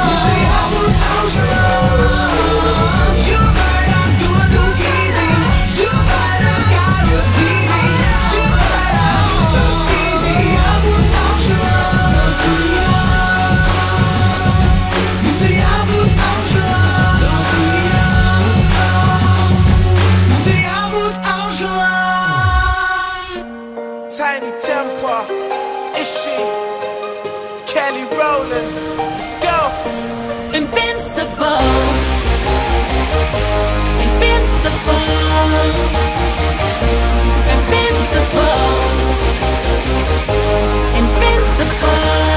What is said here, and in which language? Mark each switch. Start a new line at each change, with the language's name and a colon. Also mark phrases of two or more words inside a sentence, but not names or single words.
Latvian: Mums ir jābūt augšgalām, jo vairāk dod un krīti, jo vairāk kāro dzīvi, jo vairāk par spīti. Mums ir jābūt augšgalām, mums ir jābūt augšgalām, mums ir jābūt augšgalām.
English: Tiny Temper, it's she, Kelly Rowland, let's go. Invincible, invincible, invincible, invincible.